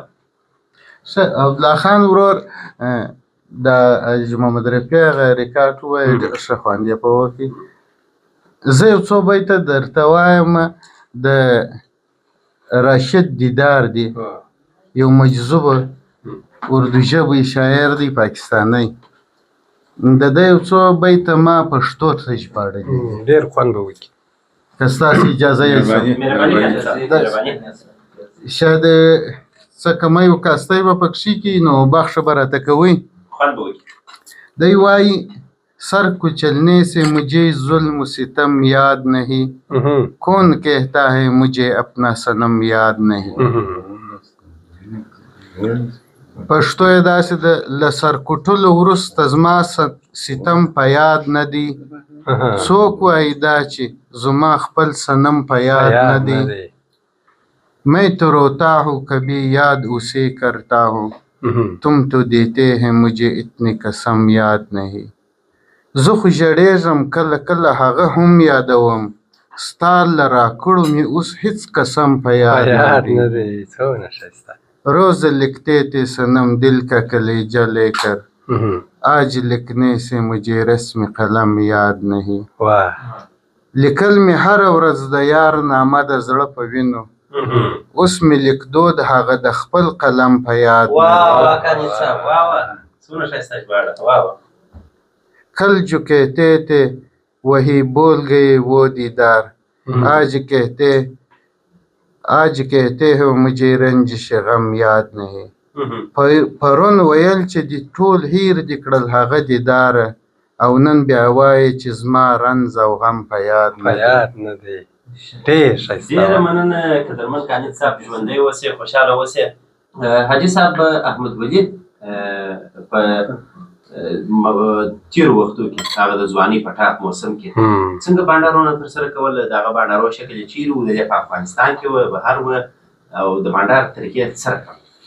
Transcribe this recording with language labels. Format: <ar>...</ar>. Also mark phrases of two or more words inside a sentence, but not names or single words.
<ps>ښه عبدالله خان ورور د حاجي محمد رفیع هغه ریکارډ ووایه ډېر ښه خوند یې په وکړي زه یو څو بیته درته وایم د راشد دیدار دی یو مجذوبه اردو ژبی شاعر دی پاکستانی د ده یو څو بیته ما پښتو ته ژباړلي ډېر خوند به وکړي که ستاسو اجازه یې شاید څه کمی و کاستی به پکښې کي نو بخښه به راته کوئ دی وایي</ps> <ur>سر کچلنے سے مجھے ظلم و ستم یاد نہیں</ur> <ps>کون کہتا ہے مجھے اپنا صنم یاد نہیں پښتو یې داسې ده له سر کوټلو وروسته زما ستم په یاد نه دی څوک وایي دا چې زما خپل صنم په یاد نه دی</ps> <ur>میں تو روتا ہوں کبھی یاد اسے کرتا ہوں تم تو دیتے ہیں مجھے اتنی قسم یاد نہیں</ur> <ps>زه خو ژړېږم کله کله هغه هم یادوم ستا له راکړو مې اوس هېڅ قسم په یاد نه دی</ps> <ur>روز لکھتے تھے صنم دل کا کلیجہ لے کر آج لکھنے سے مجھے رسم قلم یاد نہیں</ur> <ps>لیکل مې هره ورځ د یار نامه د زړه په وینو اوس مې لیکدو د هغه د خپل قلم په یاد</ps> <ur>کل جو کہتے تھے وہی بول گئے وہ دیدار آج کہتے ہو مجھے رنجش غم یاد نہیں</ur> <ps>پرون ویل چې د ټول هیر دې کړل هغه دیداره او نن بیا وایې چې زما رنځ او غم په یاد نه دی ډېر ښایسته ډېره مننه قدرمن قانع صاحب ژوندی اوسې خوشحاله اوسې حاجي صاحب احمد ولي په تېرو وختو کې هغه د ځوانۍ په ټاپ موسم کې څنګه بانډارونه ترسره کول د هغه بانډارو شکل یې چیرې و د دې په افغانستان کې وه بهر وه او د بانډار طریقې یې څه رقم</ps>